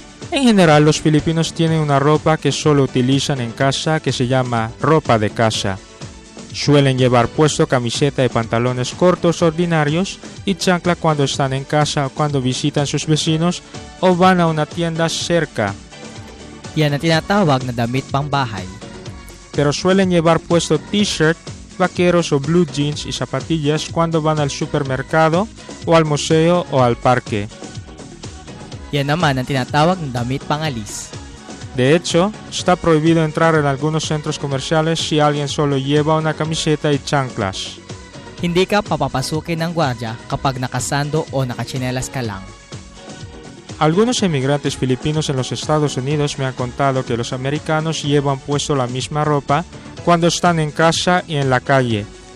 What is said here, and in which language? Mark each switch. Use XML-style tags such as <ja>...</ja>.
<es>En general, los filipinos tienen una ropa que solo utilizan en casa que se llama ropa de casa. Suelen llevar puesto camiseta y pantalones cortos ordinarios y chancla cuando están en casa o cuando visitan sus vecinos o van a una tienda cerca.</es> <tl>Yan ang tinatawag na damit pambahay.</tl> <es>Pero suelen llevar puesto t-shirt, vaqueros o blue jeans y zapatillas cuando van al supermercado o al museo o al parque.</es> <tl>Yan naman ang tinatawag na damit pangalis.</tl> <es>De hecho, está prohibido entrar en algunos centros comerciales si alguien solo lleva una camiseta y chanclas.</es> <tl>Hindi ka papapasukin ng gwardiya kapag nakasando o nakachinelas ka lang.</tl> <es>Algunos emigrantes filipinos en los Estados Unidos me han contado que los americanos llevan puesto la misma ropa cuando están en casa y en la calle.</es>